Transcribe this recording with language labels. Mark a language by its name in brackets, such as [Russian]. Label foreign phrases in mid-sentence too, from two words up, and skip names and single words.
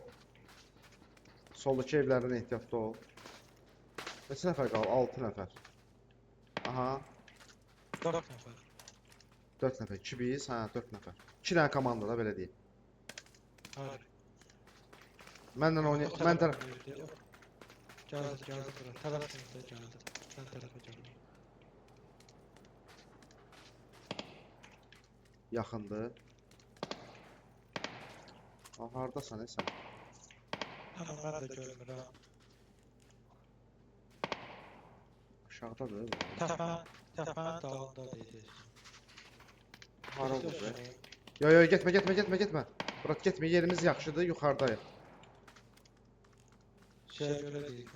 [Azerbaijani] Soldaki evlərdən ehtiyatlı ol. Neçə nəfər qaldı? 6 nəfər. Aha, 4 nəfər. 4 nəfər. 2 biz, hə, 4 nəfər. 2 dənə komanda da belə deyim. [Turkish] Hayır. [Azerbaijani] Mənlə oynay, mən tərəf [Turkish] Geldi bura. Tarafımızda geldi. Sen tarafa geldi. [Azerbaijani] yaxındır. Ha, hardasan sən? [Turkish] Ama ben de [Azerbaijani] görmürəm. Aşağıdadır. Təpənin dağında deyəcək. Hara oldu? Yo, getmə. Murat getmə, yerimiz yaxşıdır, yuxarıdayıq. Şeyə görə deyildim.